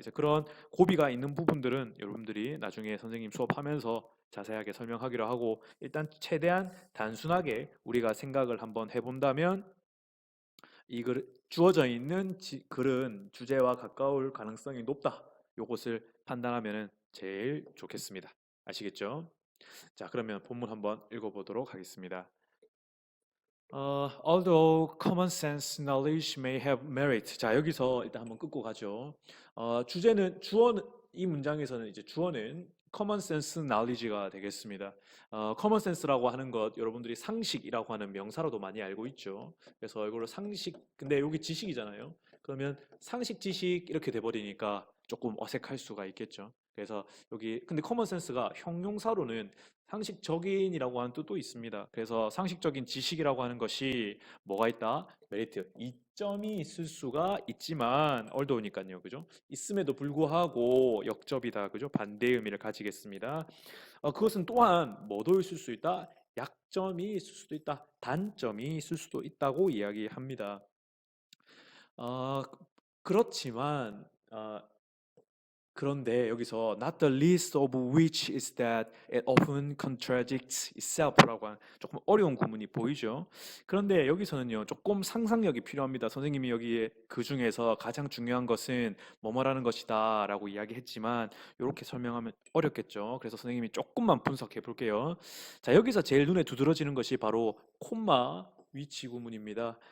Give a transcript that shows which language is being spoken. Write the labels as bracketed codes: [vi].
[ko] 이제 그런 고비가 있는 부분들은 여러분들이 나중에 선생님 수업하면서 자세하게 설명하기로 하고 일단 최대한 단순하게 우리가 생각을 한번 해본다면 이 주어져 있는 글은 주제와 가까울 가능성이 높다. 요것을 판단하면 제일 좋겠습니다. 아시겠죠? 자, 그러면 본문 한번 읽어보도록 하겠습니다. [en] Although common sense knowledge may have merit. [ko] 자, 여기서 일단 한번 끊고 가죠. 주제는 이 문장에서는 이제 주어는 common sense knowledge가 되겠습니다. common sense라고 하는 것 여러분들이 상식이라고 하는 명사로도 많이 알고 있죠. 그래서 이거를 상식, 근데 여기 지식이잖아요. 그러면 상식 지식 이렇게 돼버리니까 조금 어색할 수가 있겠죠. 그래서 여기 근데 common sense가 형용사로는 상식적인이라고 하는 뜻도 있습니다. 그래서 상식적인 지식이라고 하는 것이 뭐가 있다? 메리트, 이점이 있을 수가 있지만 어려우니까요, 그죠? 있음에도 불구하고 역접이다, 그죠? 반대의 의미를 가지겠습니다. 그것은 또한 뭐도 있을 수 있다? 약점이 있을 수도 있다, 단점이 있을 수도 있다고 이야기합니다. 어, 그렇지만 그런데 여기서 [en] not the least of which is that it often contradicts itself [ko] 라고 하는 조금 어려운 구문이 보이죠. 그런데 여기서는요 조금 상상력이 필요합니다. 선생님이 여기에 그 중에서 가장 중요한 것은 뭐뭐라는 것이다라고 이야기했지만 이렇게 설명하면 어렵겠죠. 그래서 선생님이 조금만 분석해 볼게요. 자, 여기서 제일 눈에 두드러지는 것이 바로 콤마 위치 구문입니다.